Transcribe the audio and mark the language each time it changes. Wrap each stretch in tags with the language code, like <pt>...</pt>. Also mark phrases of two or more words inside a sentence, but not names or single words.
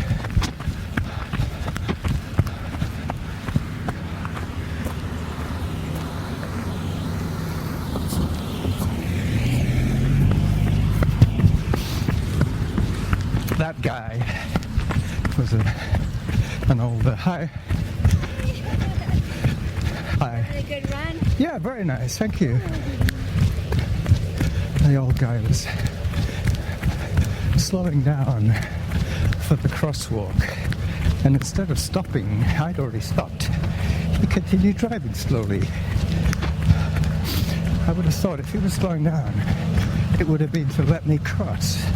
<en>That guy was an older. Hi. Hi. A good run? Yeah, very nice. Thank you. The old guy was slowing down for the crosswalk, and instead of stopping, I'd already stopped. He continued driving slowly. I would have thought if he was slowing down, it would have been to let me cross.</en>